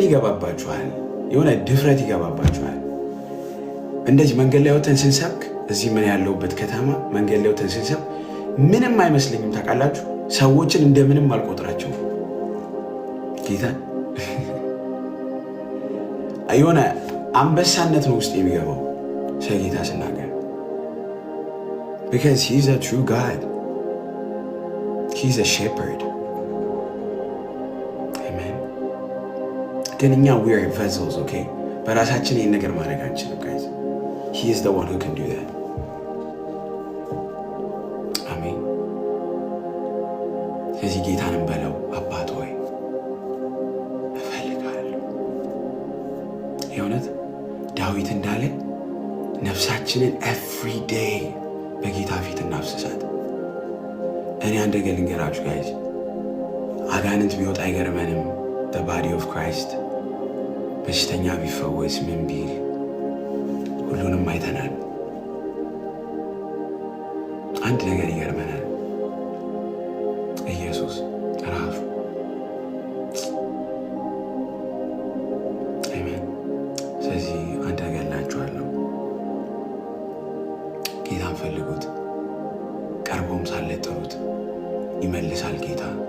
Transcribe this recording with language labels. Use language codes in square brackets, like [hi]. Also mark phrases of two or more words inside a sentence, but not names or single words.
[am] ይገባባችኋል፣ የሆነ ድፍረት ይገባባችኋል። እንደዚህ መንገድ ላይ ወተን ስንሰብክ እዚህ ምን ያለውበት ከተማ መንገድ ላይ ወተን ስንሰብክ ምንም አይመስልኝም ታውቃላችሁ። ሰዎችን እንደምንም አልቆጥራቸው ጌታ የሆነ አንበሳነት ነው ውስጥ የሚገባው ስለጌታ ስናገር [en] because he's a true God. He's a shepherd. Amen. [am] ግን እኛ [en] we are vessels, [am] okay? በራሳችን ይህን ነገር ማድረግ አንችልም guys. [en] He is the one who can do that. [am] አሜን። ስለዚህ ጌታንም በለው አባት ሆይ እፈልጋለሁ። የእውነት ዳዊት እንዳለ ነፍሳችንን [en] every day [am] በጌታ ፊት እናፍስሳት። እኔ አንድ ነገር ልንገራችሁ ጋይዝ፣ አጋንንት ቢወጣ አይገርመንም። [en] the body of Christ [am] በሽተኛ ቢፈወስ ምን ቢል ሁሉንም አይተናል። አንድ ነገር ይገርመናል፣ ኢየሱስ ራሱ። አሜን። ስለዚህ አንድ ነገር እላችኋለሁ፣ ጌታን ፈልጉት፣ ቀርቦም ሳለ ጥሩት፣ ይመልሳል ጌታ።